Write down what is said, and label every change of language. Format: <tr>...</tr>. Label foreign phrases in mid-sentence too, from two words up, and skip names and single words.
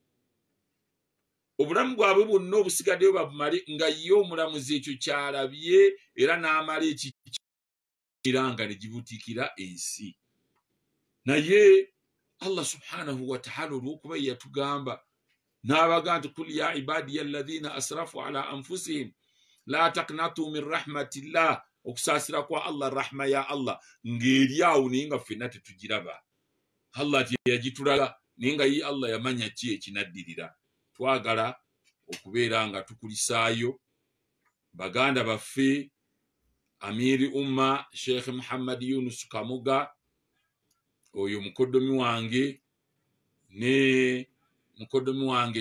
<lg>Obulamu bwabwe bwonna obusigaddeyo babumale nga ye omulamuzi ekyo kyalabye era n'amala ekiranga ne gibutikira ensi. Naye Allah subhanahu wa ta'ala olw'okuba yatugamba n'abaga nti</lg> <ar>قل يا عبادي الذين أسرفوا على أنفسهم لا تقنطوا من رحمة الله,</ar> <lg>okusaasira kwa Allah, rahma ya Allah ng'eri awo naye nga ffenna tetugiraba. Allah teyagitulaga naye nga ye Allah yamanya ki ekinaddirira. Twagala okubeera nga tukulisaayo baganda baffe Amiri Umma Sheikh Muhammad Yunus Kamuga, oyo mukoddomi wange, ne mukoddomi wange</lg>